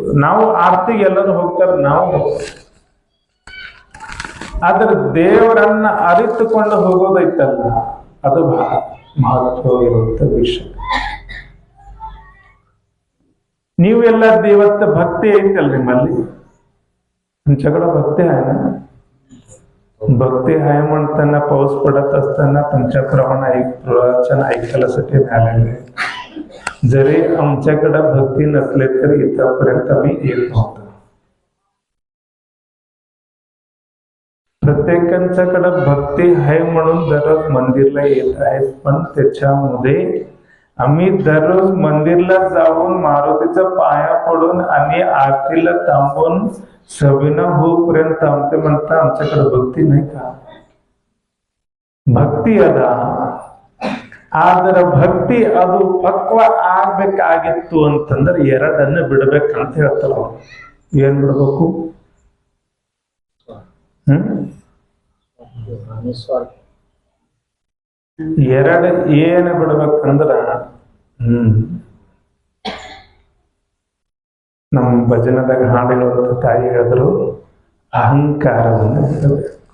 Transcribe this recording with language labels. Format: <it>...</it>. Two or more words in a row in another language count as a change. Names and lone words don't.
<kn>ನಾವು ಆರ್ತಿಗೆ ಎಲ್ಲರೂ ಹೋಗ್ತಾರ, ನಾವು ಹೋಗೋದು. ಆದ್ರೆ ದೇವರನ್ನ ಅರಿತುಕೊಂಡು ಹೋಗೋದೈತಲ್ಲ, ಅದು ಬಹಳ ಮಹತ್ವ ಇರುವಂತ ವಿಷಯ. ನೀವೆಲ್ಲ ದೇವತ್ತ ಭಕ್ತಿ ಐತಲ್ ನಿಮ್ಮಲ್ಲಿ?</kn> <mr>तुमच्याकडे भक्ती आहे ना? भक्ती आहे म्हणताना पाऊस पडत असताना तुमच्याप्रमाणे प्रवचन ऐकायसाठी मिळालेले. जरी आमच्याकडे भक्ती नसले तरी इथपर्यंत आम्ही येत नव्हतो. प्रत्येकांच्याकडे भक्ती आहे म्हणून दररोज मंदिरला येत आहेत, पण त्याच्यामध्ये आम्ही दररोज मंदिरला जाऊन मारुतीचा पाया पडून आणि आरतीला थांबून सविना होईपर्यंत थांबते म्हणता आमच्याकडे भक्ती नाही का?</mr> <kn>ಭಕ್ತಿ ಅದ. ಆದ್ರೆ ಭಕ್ತಿ ಅದು ಪಕ್ವ ಆಗ್ಬೇಕಾಗಿತ್ತು ಅಂತಂದ್ರೆ ಎರಡನ್ನು ಬಿಡ್ಬೇಕಂತ ಹೇಳ್ತಾರ ಅವ್ರು. ಏನ್ ಬಿಡ್ಬೇಕು? ಎರಡು ಏನು ಬಿಡ್ಬೇಕಂದ್ರ ನಮ್ಮ ಭಜನದಾಗ ಹಾಡು ಹೇಳುವಂತ ತಾಯಿ ಹೇಳಿದ್ರು, ಅಹಂಕಾರವನ್ನು ಬಿಡಬೇಕು.</kn>